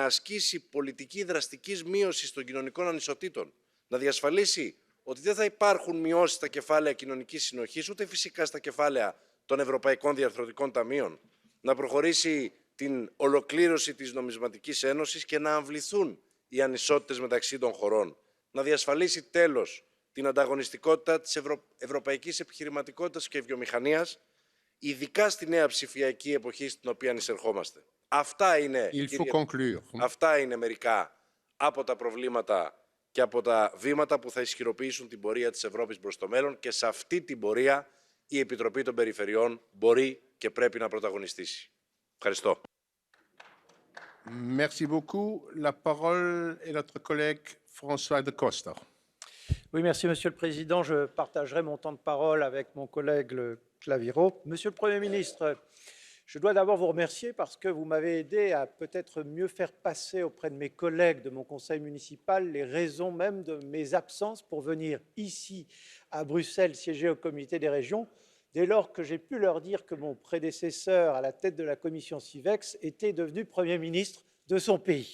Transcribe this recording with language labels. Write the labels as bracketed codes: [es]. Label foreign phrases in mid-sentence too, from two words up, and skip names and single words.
[el] ασκήσει πολιτική δραστικής μείωσης των κοινωνικών ανισοτήτων, να διασφαλίσει ότι δεν θα υπάρχουν μειώσεις στα κεφάλαια κοινωνικής συνοχής, ούτε φυσικά στα κεφάλαια των Ευρωπαϊκών Διαρθρωτικών Ταμείων, να προχωρήσει την ολοκλήρωση της Νομισματικής Ένωσης και να αμβληθούν οι ανισότητες μεταξύ των χωρών, να διασφαλίσει τέλος την ανταγωνιστικότητα της ευρωπαϊκής επιχειρηματικότητας και βιομηχανίας, ειδικά στη νέα ψηφιακή εποχή στην οποία εισερχόμαστε. Αυτά είναι μερικά από τα προβλήματα και από τα βήματα που θα ισχυροποιήσουν την πορεία της Ευρώπης προς το μέλλον, και σε αυτή την πορεία η Επιτροπή των Περιφερειών μπορεί και πρέπει να πρωταγωνιστήσει. Ευχαριστώ. [fr] Merci beaucoup. La parole est notre collègue François de Costa. Oui, merci, Monsieur le Président. Je partagerai mon temps de parole avec mon collègue le Claviro. Monsieur le Premier ministre, je dois d'abord vous remercier parce que vous m'avez aidé à peut-être mieux faire passer auprès de mes collègues de mon conseil municipal les raisons même de mes absences pour venir ici à Bruxelles siéger au comité des régions, dès lors que j'ai pu leur dire que mon prédécesseur à la tête de la commission CIVEX était devenu Premier ministre de son pays.